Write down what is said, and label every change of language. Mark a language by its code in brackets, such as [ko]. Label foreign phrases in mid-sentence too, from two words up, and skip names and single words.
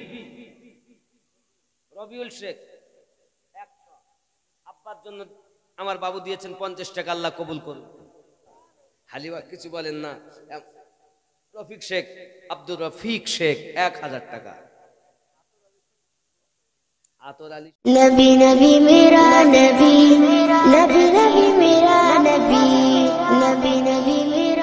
[bn] রবিউল শেখ 100। আব্বার জন্য আমার বাবু দিয়েছেন 50 টাকা। আল্লাহ কবুল করুন। হালিমা কিছু বলেন না। রফিক শেখ, আব্দুর রফিক শেখ 1000 টাকা। আতর আলী [ur] नबी नबी मेरा नबी, नबी नबी मेरा नबी, नबी नबी